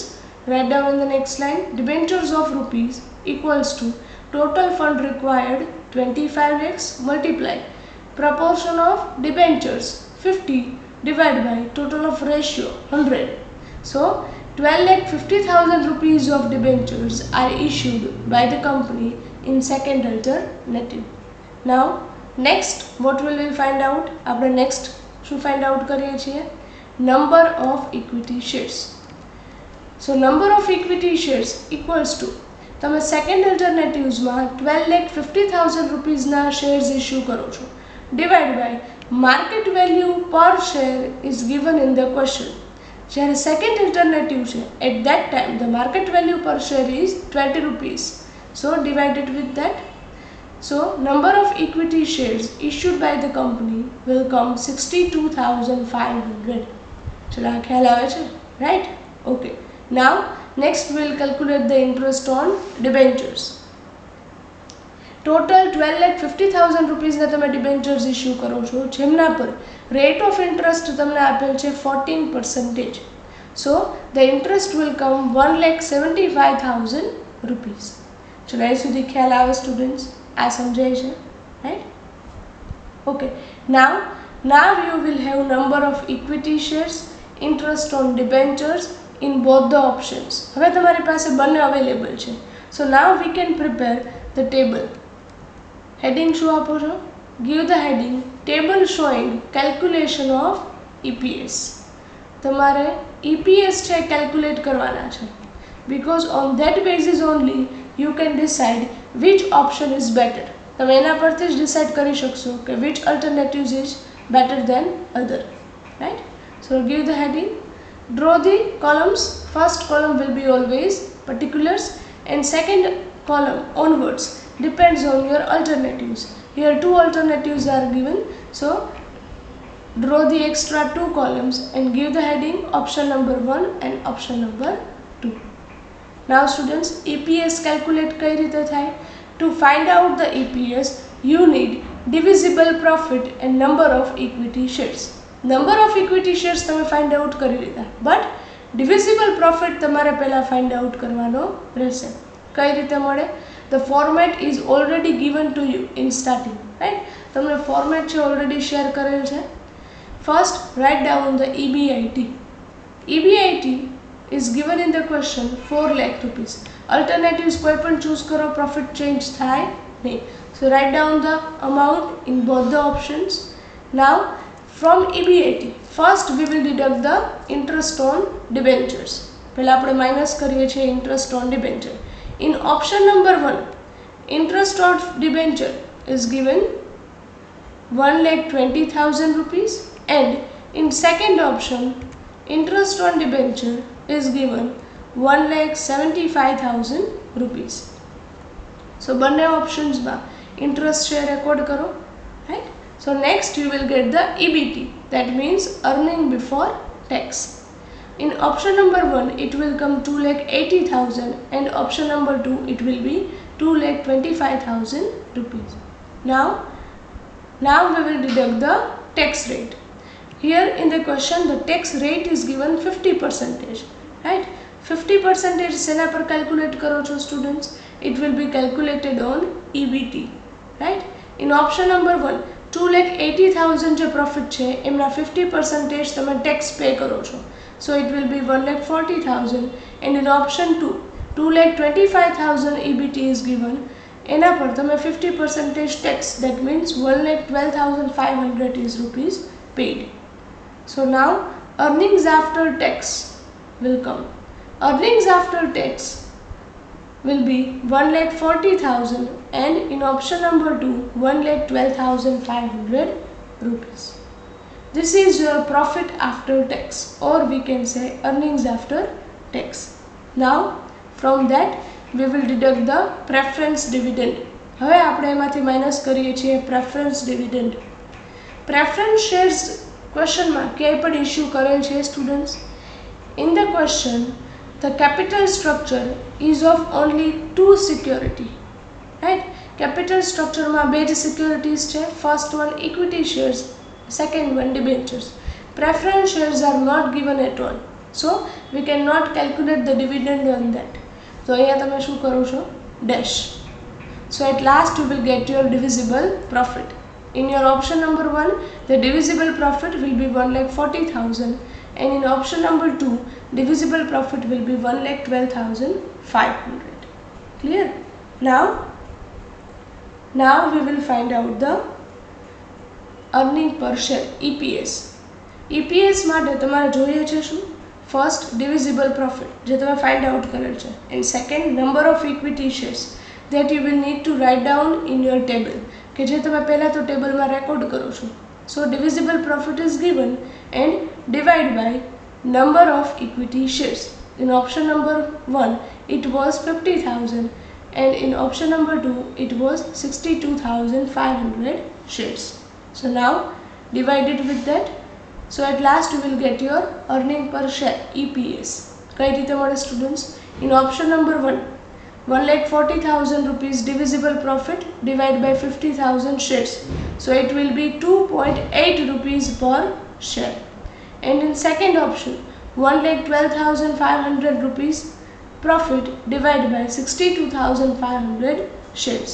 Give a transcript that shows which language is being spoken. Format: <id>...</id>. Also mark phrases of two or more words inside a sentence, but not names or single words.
<en>Write down in the next line debentures of rupees equals to total fund required 25 lakhs multiply proportion of debentures 50 divided by total of ratio 100. So 12,50,000 rupees of debentures are issued by the company in second alternative. Now next what will we find out?</en> <gu>આપણે next શું</gu> <en>find out</en> <gu>કરીએ છીએ?</gu> <en>number of equity shares. So number of equity shares equals to,</en> <gu>તમે સેકન્ડ અલ્ટરનેટિવ્સમાં 12,50,000 રૂપીઝના</gu> <en>shares issue</en> <gu>કરો છો,</gu> <en>divide by market value per share is given in the question. જ્યારે second alternative છે, at that time the market value per share is 20 rupees. so divided with that. So number of equity shares issued by the company will come 62,500.</en> <gu>ચલો આ ખ્યાલ આવે છે,</gu> <en>right? Okay. Now next we will calculate the interest on debentures.</en> <gu>Total 12,50,000 રૂપીઝના તમે</gu> <en>debentures issue</en> <gu>કરો છો, જેમના પર</gu> <en>rate of interest</en> <gu>તમને આપેલ છે 14%.</gu> <en>So the interest will come 1,75,000 rupees.</en> <gu>ચલો અહીં સુધી ખ્યાલ આવે સ્ટુડન્ટ્સ? આ સમજાય છે,</gu> <en>right? Okay. Now you will have number of equity shares, interest on debentures in both the options.</en> <gu>હવે તમારી પાસે બંને અવેલેબલ છે.</gu> <en>So now we can prepare the table.</en> <gu>Heading શું આપો છો?</gu> <en>Give the heading table showing calculation of EPS.</en> <gu>તમારે EPS છે કેલ્ક્યુલેટ કરવાના છે,</gu> <en>because on that basis only you can decide which option is better.</en> <gu>તમે એના પરથી જ ડિસાઇડ કરી શકશો કે</gu> <en>which alternatives is better than other,</en> <gu>right?</gu> <en>So give the heading, draw the columns. First column will be always particulars and second column onwards depends on your alternatives. Here two alternatives are given, so draw the extra two columns and give the heading option number 1 and option number 2. Now students, EPS calculate</en> <gu>કઈ રીતે થાય?</gu> <en>To find out the EPS, you need divisible profit and number of equity shares. Number of equity shares</en> <gu>તમે</gu> <en>find out</en> <gu>કરી લીધા,</gu> <en>but divisible profit</en> <gu>તમારે પહેલા</gu> <en>find out</en> <gu>કરવાનો રહેશે. કઈ રીતે મળે?</gu> <en>The format is already given to you in starting, right?</en> <gu>તમને format છે</gu> <en>already share</en> <gu>કરેલ છે.</gu> <en>First write down the EBIT. EBIT is given in the question 4 lakh rupees.</en> <gu>Alternatives કોઈ પણ choose કરો,</gu> <en>profit change</en> <gu>થાય નહીં.</gu> <en>So write down the amount in both the options. Now from EBIT first we will deduct the interest on debentures.</en> <gu>પહેલા આપણે માઇનસ કરીએ છીએ</gu> <en>interest on debenture. In option number 1, interest on debenture is given 1,20,000 rupees, and in second option interest on debenture is given 1,75,000 rupees.</en> <gu>So બંને ઓપ્શન્સમાં</gu> <en>interest share record</en> <gu>કરો, right?</gu> <en>So next you will get the EBT, that means earning before tax. In option number 1 it will come 2,80,000 and option number 2 it will be 2,25,000 rupees. Now we will deduct the tax rate. Here in the question the tax rate is given 50%, right?</en> <gu>50% સેના પર calculate કરો છો students?</gu> <en>It will be calculated on EBT, right?</en> <gu>In option number 1 2,80,000 જે profit છે એમના 50% તમે</gu> <en>tax pay</en> <gu>કરો છો,</gu> <en>so it will be 1,40,000, and in option 2 2,25,000 EBT is given,</en> <gu>એના પર તમે</gu> <en>50% tax, that means 1,12,500 is rupees paid. So now earnings after tax will come. Earnings after tax will be 1,40,000, and in option number 2 1,12,500 rupees. This is your profit after tax, or we can say earnings after tax. Now from that we will deduct the preference dividend.</en> <gu>હવે આપણે એમાંથી માઇનસ કરીએ છીએ</gu> <en>preference dividend. Preference shares</en> <gu>ક્વેશ્ચનમાં ક્યાંય પણ ઇસ્યુ કરેલ છે સ્ટુડન્ટ્સ?</gu> <en>In the question the capital structure is of only two security, right? Capital structure</en> <gu>માં બે જ securities છે.</gu> <en>First one equity shares, second one debentures. Preference shares are not given at all, so we cannot calculate the dividend on that.</en> <gu>So અહીંયા તમે શું કરો છો?</gu> <en>Dash. So at last you will get your divisible profit. In your option number 1 the divisible profit will be 1,40,000, and in option number 2 divisible profit will be 1,12,500. Clear? Now we will find out the earning per share, EPS.</en> <gu>EPS માટે તમારે જોઈએ છે શું?</gu> <en>first divisible profit</en> <gu>જે તમે</gu> <en>find out</en> <gu>કરેલ છે,</gu> <en>and second number of equity shares that you will need to write down in your table</en> <gu>કે જે તમે પહેલા તો ટેબલમાં રેકોર્ડ કરો છો.</gu> <en>So divisible profit is given and divide by number of equity shares. In option number 1 it was 50,000 and in option number 2 it was 62,500 shares. So now divide it with that. So at last you will get your earning per share EPS.</en> <gu>કઈ રીતે મળે students?</gu> <en>In option number 1 1,40,000 rupees divisible profit divided by 50,000 shares. So it will be 2.8 rupees per share. And in second option 1,12,500 rupees profit divided by 62,500 shares.</en>